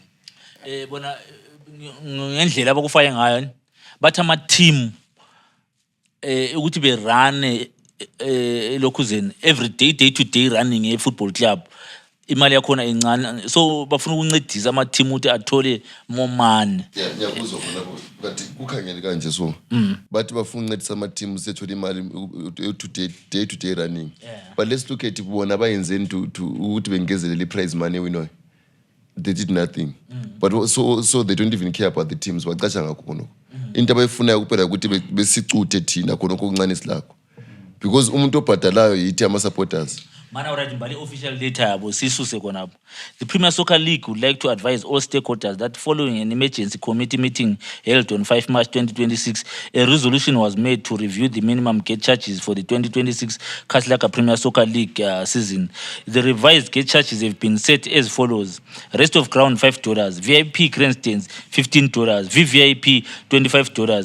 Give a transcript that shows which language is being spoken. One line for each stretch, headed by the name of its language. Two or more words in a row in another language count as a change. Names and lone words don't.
North Ndebele: Bona ngendlela abakufaya ngayo bathi ama team ukuthi be run eLokhuzeni
English: every day to day running
North Ndebele: e-football club imali yakhona encane so bafuna ukuncedisa ama team ukuthi athole
English: more money.
North Ndebele: ngiyakuzwa khona but kukhangele kanje so bathi bafuna ukuncedisa ama-team sethola imali
English: day to day running but let's look at
North Ndebele: bona bayenzeni ukuthi bengezelele i-
English: prize money
North Ndebele: winwayo.
English: They did nothing but so they don't even care about the teams
North Ndebele: bacatsha ngakho khonoko into abayifunayo kuphela ukuthi besicuthe thina khonoko okuncane silakho because umuntu obhadalayo yithi ama-supporters. Mana already mbali
English: official data
North Ndebele: yabo sisuse khonapho.
English: The Premier Soccer League would like to advise all stakeholders that following an emergency committee meeting held on 5 March 2026, a resolution was made to review the minimum gate charges for the 2026 Kaslaka Premier Soccer League season. The revised gate charges have been set as follows: rest of ground $5, VIP grandstands $15, VVIP $25.